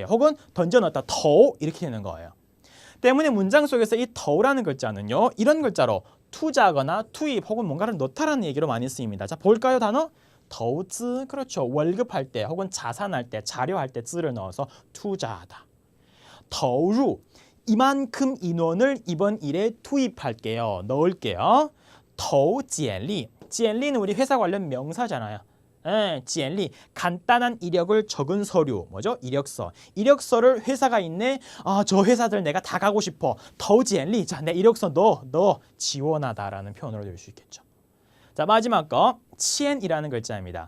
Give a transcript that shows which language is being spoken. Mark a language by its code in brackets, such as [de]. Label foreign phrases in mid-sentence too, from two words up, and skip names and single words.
[ko] 혹은 던져놨다 터우 이렇게 되는 거예요. 때문에 문장 속에서 이 터우라는 글자는요, 이런 글자로 투자하거나 투입 혹은 뭔가를 넣다라는 얘기로 많이 쓰입니다. 자, 볼까요, 단어? [zh] 投资, [ko] 그렇죠. 월급할 때 혹은 자산할 때, 자료할 때 즈를 넣어서 투자하다. [zh] 投入, [ko] 이만큼 인원을 이번 일에 투입할게요. 넣을게요. [zh] 投简历, [ko] 简历는 우리 회사 관련 명사잖아요. 예, [zh] 简历, [ko] 간단한 이력을 적은 서류, 뭐죠? 이력서. 이력서를 회사가 있네. 아, 저 회사들 내가 다 가고 싶어. [zh] 投简历, [ko] 자, 내 이력서 넣어. 지원하다라는 표현으로 될 수 있겠죠. 자, 마지막 거, 치엔이라는 글자입니다.